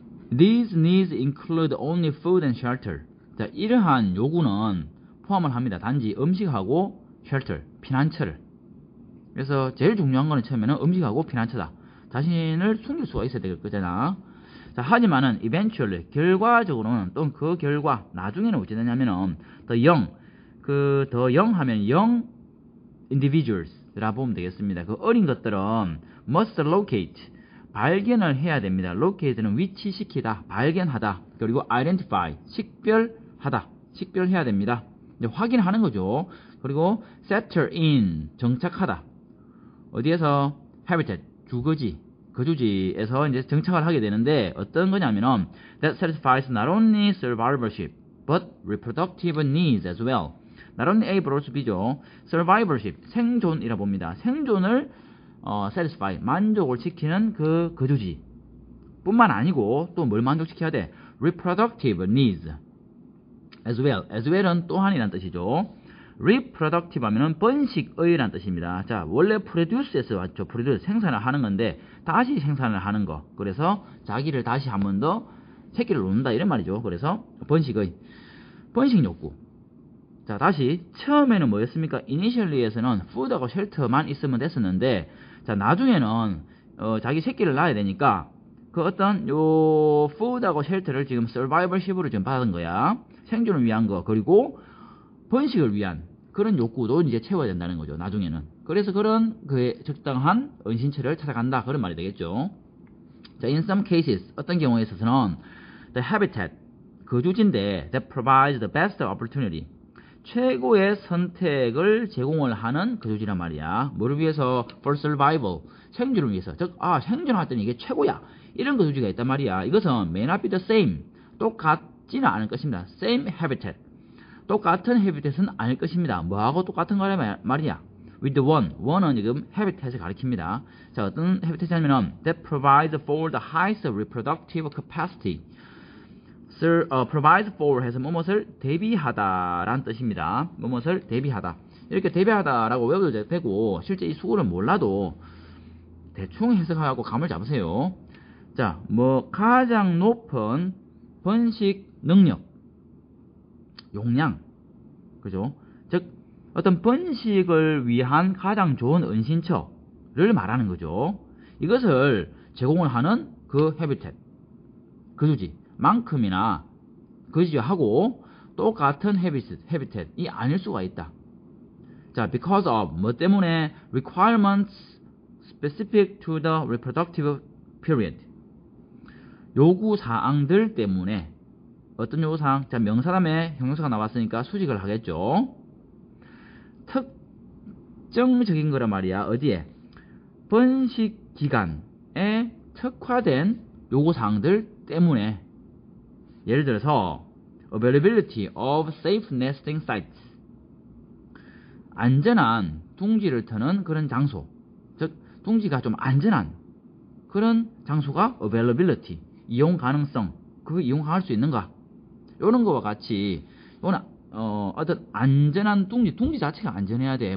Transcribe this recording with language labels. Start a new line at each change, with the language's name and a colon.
English: These needs include only food and shelter.
Korean: 자, 이러한 요구는 포함을 합니다. 단지 음식하고 shelter, 피난처를. 그래서 제일 중요한 거는 처음에는 음식하고 피난처다. 자신을 숨길 수가 있어야 될 거잖아. 자, 하지만은 eventually, 결과적으로는 또는 그 결과, 나중에는 어찌 되냐면은 the young 하면
English: young individuals
Korean: 라 보면 되겠습니다. 그 어린 것들은
English: must locate,
Korean: 발견을 해야 됩니다. locate는 위치시키다, 발견하다, 그리고 identify, 식별하다, 식별해야 됩니다. 이제 확인하는 거죠. 그리고 settle in, 정착하다. 어디에서?
English: habitat,
Korean: 주거지, 거주지에서 이제 정착을 하게 되는데 어떤 거냐면은
English: that satisfies not only survivorship but reproductive needs as well.
Korean: not only A 플러스 B죠. survivorship, 생존이라 봅니다. 생존을 satisfy, 만족을 시키는 그 거주지 뿐만 아니고 또 뭘 만족시켜야 돼?
English: reproductive needs as well.
Korean: as well은 또한이란 뜻이죠. reproductive 하면은 번식의란 뜻입니다. 자, 원래 produce에서 왔죠. produce, 생산을 하는 건데 다시 생산을 하는 거. 그래서 자기를 다시 한 번 더 새끼를 놓는다 이런 말이죠. 그래서 번식의, 번식 욕구. 자, 다시 처음에는 뭐였습니까? initially에서는 food하고 shelter만 있으면 됐었는데, 자, 나중에는 자기 새끼를 낳아야 되니까 그 어떤 요 food하고 shelter를 지금 survivorship으로 좀 받은 거야. 생존을 위한 거, 그리고 번식을 위한 그런 욕구도 이제 채워야 된다는 거죠. 나중에는. 그래서 그런 그의 적당한 은신처를 찾아간다, 그런 말이 되겠죠. 자,
English: in some cases,
Korean: 어떤 경우에 있어서는 the habitat, 거주지인데
English: that provides the best opportunity,
Korean: 최고의 선택을 제공을 하는 거주지란 말이야. 뭐를 위해서?
English: for survival,
Korean: 생존을 위해서. 즉, 생존할 때는 이게 최고야, 이런 거주지가 있단 말이야. 이것은
English: may not be the same,
Korean: 똑같지는 않을 것입니다. same habitat, 똑같은 habitat은 아닐 것입니다. 뭐하고 똑같은 거란 말이야?
English: with the one
Korean: 은 지금 habitat을 가리킵니다. 자, 어떤
English: habitat이냐면은 that provides for the highest reproductive capacity.
Korean: provides for 해서 뭐뭇을 대비하다 라는 뜻입니다. 뭐뭇을 대비하다. 이렇게 대비하다 라고 외워도 되고, 실제 이 수구를 몰라도 대충 해석하고 감을 잡으세요. 자, 뭐 가장 높은 번식 능력, 용량, 그죠? 즉 어떤 번식을 위한 가장 좋은 은신처를 말하는 거죠. 이것을 제공을 하는 그 habitat, 거주지 만큼이나 거주지하고 똑같은 habitat이 아닐 수가 있다. 자, because of 뭐 때문에?
English: requirements specific to the reproductive period,
Korean: 요구사항들 때문에. 어떤 요구사항? 자, 명사다음에 형용사가 나왔으니까 수직을 하겠죠. 특정적인 거란 말이야. 어디에? 번식 기간에 특화된 요구사항들 때문에. 예를 들어서
English: availability of safe nesting sites,
Korean: 안전한 둥지를 트는 그런 장소, 즉 둥지가 좀 안전한 그런 장소가 availability, 이용 가능성, 그 이용할 수 있는가, 이런 거와 같이 이거는 어떤 안전한 둥지 자체가 안전해야 돼.